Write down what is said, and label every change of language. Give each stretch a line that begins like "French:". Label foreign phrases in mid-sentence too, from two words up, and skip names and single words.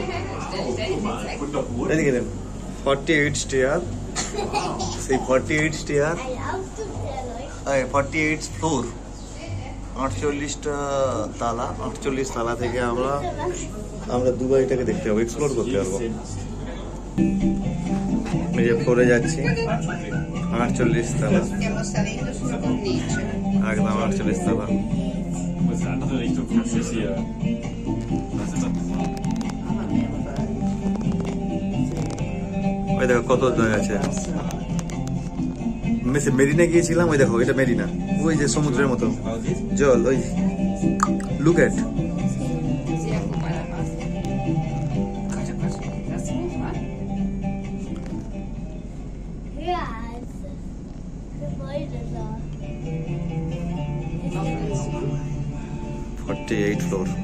Bangla: এদিকে দেন 48 স্টেয়ার, সেই 48 স্টেয়ার 48 ফ্লোর, 48টা তালা, 48 তালা থেকে আমরা দুবাইটাকে দেখতে পাবো, এক্সপ্লোর করতে পারবো। এই যে ফ্লোরে যাচ্ছি, 48 তলা,
Italian: Stiamo salendo sulla cornice.
Bangla: একদম 48 তলা।
German: Muss die andere Richtung gucken, ist hier. Was ist das?
Bangla: ওই দেখো কত জায়গা আছে। মেরিনা গিয়েছিলাম, ওই দেখো এটা মেরিনা, ওই যে সমুদ্রের মতো জল, ওই
English: look at.
Italian: Si occupa la pasta. Cosa posso dire? Grazie mille.
English: Yes.
German: Gebäude da.
Bangla: 48 ফ্লোর।